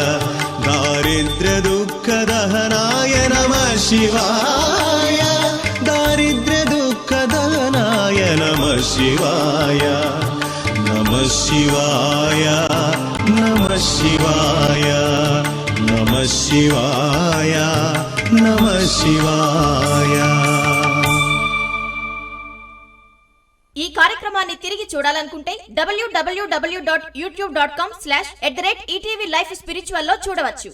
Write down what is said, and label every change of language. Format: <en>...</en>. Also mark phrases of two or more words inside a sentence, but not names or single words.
<sa>दारिद्र्यदुःखदहनाय नमः शिवाय दारिद्र्यदुःखदहनाय नमः शिवाय नमः शिवाय नमः शिवाय नमः शिवाय नमः शिवाय।</sa> <te>ఈ కార్యక్రమాన్ని తిరిగి చూడాలనుకుంటే www.youtube.com/@ETV Life Spiritual లో చూడవచ్చు.</te>